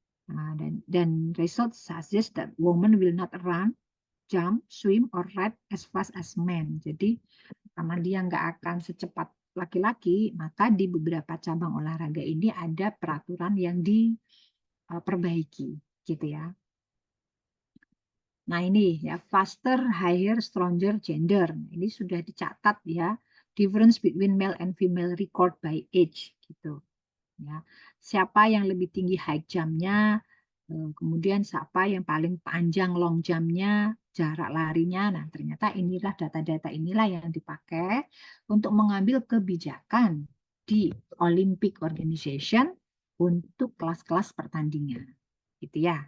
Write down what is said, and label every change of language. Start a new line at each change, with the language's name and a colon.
Indonesian: Nah, dan
English: results suggest that women will not run, jump, swim, or ride as fast as men.
Indonesian: Jadi karena dia nggak akan secepat laki-laki, maka di beberapa cabang olahraga ini ada peraturan yang diperbaiki, gitu ya. Nah ini ya
English: faster, higher, stronger gender.
Indonesian: Ini sudah dicatat ya
English: difference between male and female record by age,
Indonesian: gitu. Ya, siapa yang lebih tinggi high jump-nya, kemudian siapa yang paling panjang long jump-nya, jarak larinya. Nah, ternyata inilah data-data inilah yang dipakai untuk mengambil kebijakan di Olympic Organization untuk kelas-kelas pertandingan. Gitu ya.